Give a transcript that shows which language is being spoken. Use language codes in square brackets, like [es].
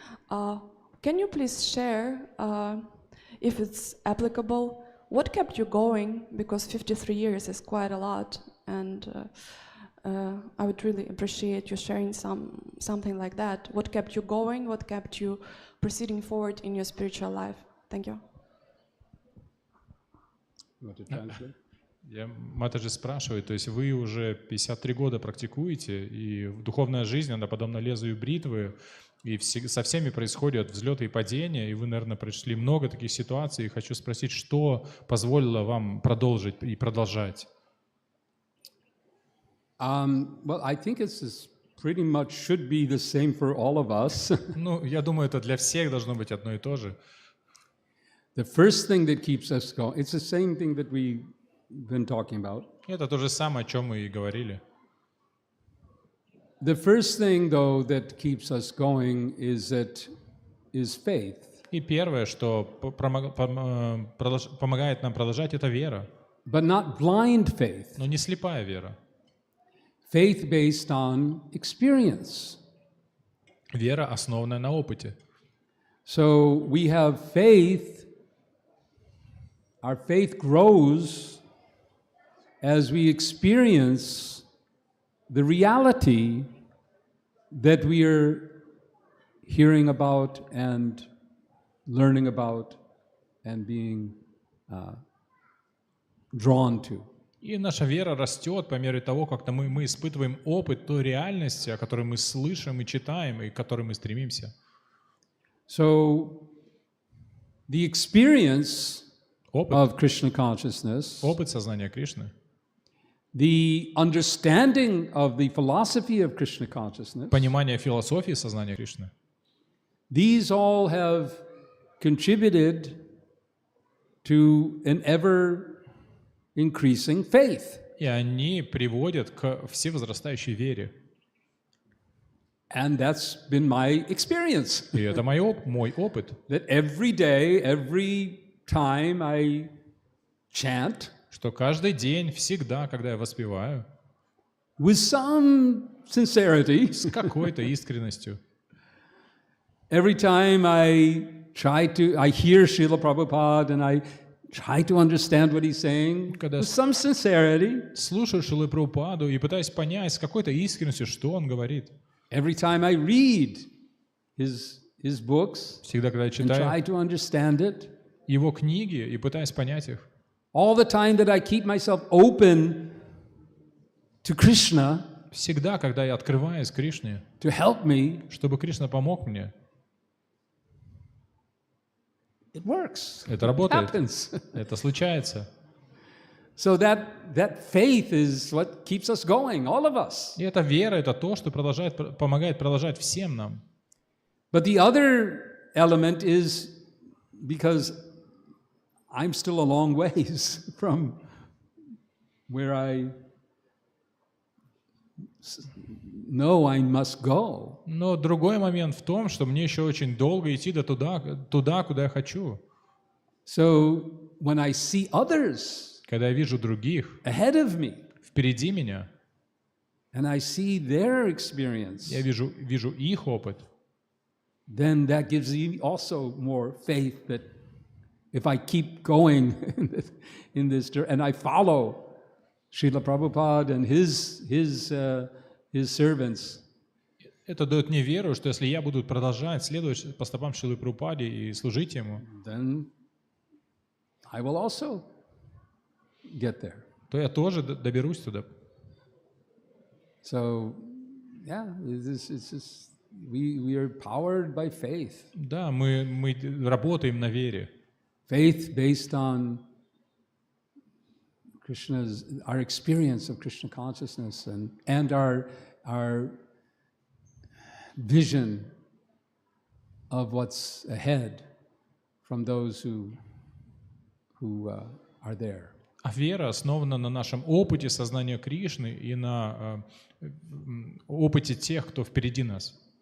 [en] Can you please share, if it's applicable, what kept you going? Because 53 years is quite a lot, and I would really appreciate you sharing something like that. What kept you going? What kept you proceeding forward in your spiritual life? Thank you. You want to translate? [ru] Матаджи спрашивает, то есть вы уже 53 года практикуете, и духовная жизнь, она подобна лезвию бритвы, и со всеми происходят взлеты и падения, и вы, наверное, прошли много таких ситуаций, и хочу спросить, что позволило вам продолжить и продолжать? [en] Well, I think it's pretty much should be the same for all of us. [ru] Ну, я думаю, это для всех должно быть одно и то же. [en] The first thing that keeps us going, it's the same thing that we've been talking about. [ru] Это то же самое, о чем мы и говорили. [en] The first thing, though, that keeps us going is faith. [ru] И первое, что помогает нам продолжать, это вера. [en] But not blind faith. [ru] Но не слепая вера. [en] Faith based on experience. [ru] Вера, основанная на опыте. [en] So we have faith. Our faith grows as we experience the reality that we are hearing about and learning about and being drawn to. [ru] И наша вера растет по мере того, как мы испытываем опыт той реальности, о которой мы слышим и читаем, и к которой мы стремимся. [en] So the experience [ru] Опыт, [en] of Krishna consciousness, [ru] опыт сознания Кришны, [en] the understanding of the philosophy of Krishna consciousness, [ru] понимание философии сознания Кришны, [en] these all have contributed to an ever-increasing faith. [ru] и они приводят к всевозрастающей вере. [en] And that's been my experience. [ru] И это мой опыт, [en] That every day, every time I chant, [ru] что каждый день, всегда, когда я воспеваю, [en] with some sincerity, [ru] с какой-то искренностью, [en] every time I hear Srila Prabhupada and I try to understand what he's saying, [ru] Когда [en] with some sincerity, [ru] слушаю Шрилу Прабхупаду и пытаюсь понять с какой-то искренностью, что он говорит. [en] every time I read his books [ru] Всегда, когда я [en] and try [ru] читаю [en] to understand it, [ru] его книги и пытаюсь понять их, [en] all the time that I keep myself open to Krishna [ru] всегда, когда я открываюсь Кришне, [en] to help me, [ru] чтобы Кришна помог мне, [en] it works. [ru] это [en] It [ru] работает, [en] happens. [ru] это случается. [en] So that faith is what keeps us going, all of us. [ru] И эта вера, это то, что помогает продолжать всем нам. [en] But the other element is because I'm still a long ways from where I no, I must go. [ru] Но другой момент в том, что мне еще очень долго идти до туда, куда я хочу. [en] So when I see others [ru] Когда я вижу других [en] ahead of me, [ru] впереди меня, [en] and I see their experience, [ru] я вижу их опыт, [en] then that gives me also more faith that if I keep going in this and I follow Srila Prabhupada and his servants, [ru] это дает мне веру, что если я буду продолжать следовать по стопам Шрилы Прабхупады и служить ему, [en] then I will also get there. [ru] то я тоже доберусь туда. [en] So, yeah, it's just, we are powered by faith. [ru] Да, мы работаем на вере. [en] Faith based on our experience of Krishna consciousness and our vision of what's ahead from those who are there. [ru] А вера основана на нашем опыте сознания Кришны и на опыте тех, кто впереди нас.